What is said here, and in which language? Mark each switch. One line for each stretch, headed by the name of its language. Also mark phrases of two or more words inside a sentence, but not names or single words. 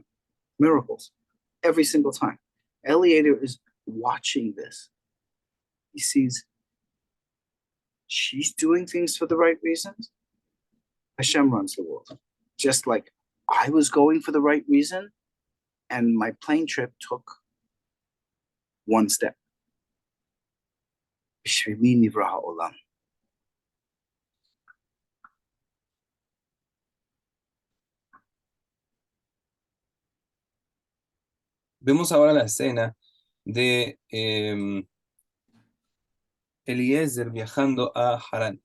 English: Miracles, every single time. Eliezer is watching this. He sees she's doing things for the right reasons. Hashem runs the world. Just like I was going for the right reason, and my plane trip took 1 step.
Hebrew: בשבילי נברא העולם.
Spanish: Vemos ahora la escena de Eliezer viajando a Harán.